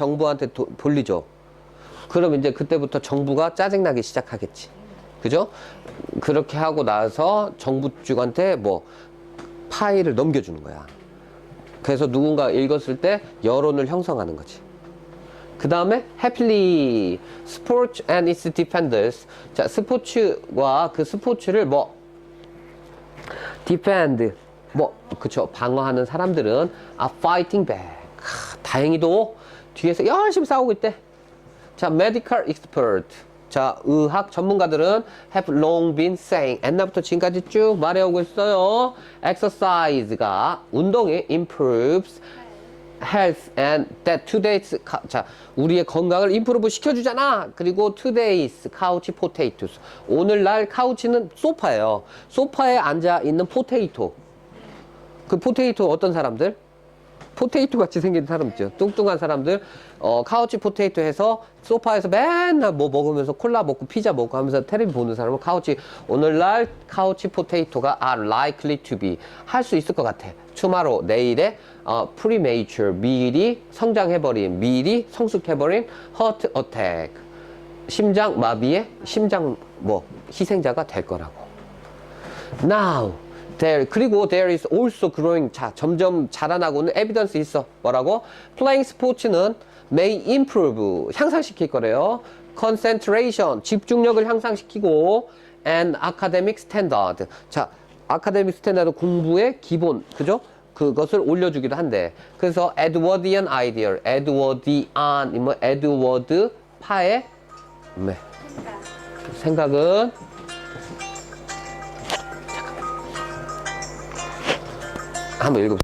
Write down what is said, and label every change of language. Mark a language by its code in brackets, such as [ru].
[ko] 정부한테 돌리죠. 그럼 이제 그때부터 정부가 짜증나기 시작하겠지. 그죠? 그렇게 하고 나서 정부 쪽한테 뭐 파일을 넘겨주는 거야. 그래서 누군가 읽었을 때 여론을 형성하는 거지. [en] 그 다음에 happily sports and its defenders. [ko] 자, 스포츠와 그 스포츠를 뭐 defend 그쵸, 방어하는 사람들은 [en] are fighting back. [ko] 다행히도 뒤에서 열심히 싸우고 있대. [en] 자, medical expert. [ko] 자, 의학 전문가들은 [en] have long been saying. [ko] 옛날부터 지금까지 쭉 말해오고 있어요. [en] exercise가 운동이 improves health and that today's [ko] 자 우리의 건강을 [en] improve 시켜주잖아. 그리고 today's couch potatoes. [ko] 오늘날 카우치는 소파예요. 소파에 앉아 있는 포테이토. 그 포테이토 어떤 사람들? 포테이토 같이 생긴 사람 있죠. 뚱뚱한 사람들. 카우치 포테이토 해서 소파에서 맨날 뭐 먹으면서 콜라 먹고 피자 먹고 하면서 텔레비 보는 사람은 오늘날 카우치 포테이토가 [en] are likely to be [ko] 할 수 있을 것 같아. tomorrow 내일에 premature 미리 성장해버린 미리 성숙해버린 heart attack 심장 마비의 심장 희생자가 될 거라고. [en] now 그리고 there is also growing [ko] 점점 자라나고는 [en] evidence 있어. [ko] 뭐라고? playing 스포츠는 [en] may improve [ko] 향상시킬 거래요. concentration 집중력을 향상시키고 [en] and academic standard [ko] 자 아카데믹 스탠다드 공부의 기본 그죠? 그것을 올려주기도 한대. 그래서 에드워디안 아이디어 에드워드 파의 생각은 한번 읽어보세요.